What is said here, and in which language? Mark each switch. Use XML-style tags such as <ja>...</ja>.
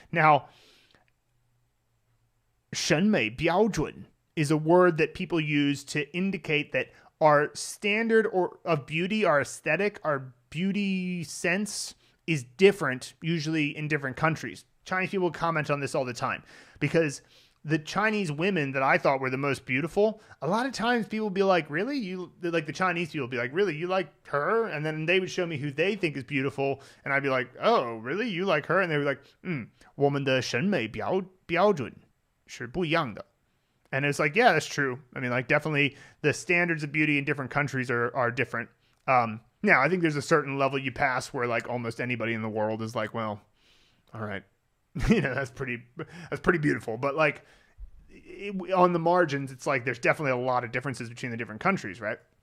<en>Now, 审美标准 is a word that people use to indicate that our standard of beauty, our aesthetic, our beauty sense is different, usually in different countries. Chinese people comment on this all the time because the Chinese women that I thought were the most beautiful, a lot of times people will be like, really? Like the Chinese people will be like, really? You like her? And then they would show me who they think is beautiful. And I'd be like, oh, really? You like her? And they were like,</en> <zh>我们的审美标准是不一样的.</zh> <en>And it's like, yeah, that's true. I mean, like definitely the standards of beauty in different countries are different. Now, I think there's a certain level you pass where like almost anybody in the world is like, well, all right, that's pretty beautiful. But like on the margins, it's like there's definitely a lot of differences between the different countries, right?</en>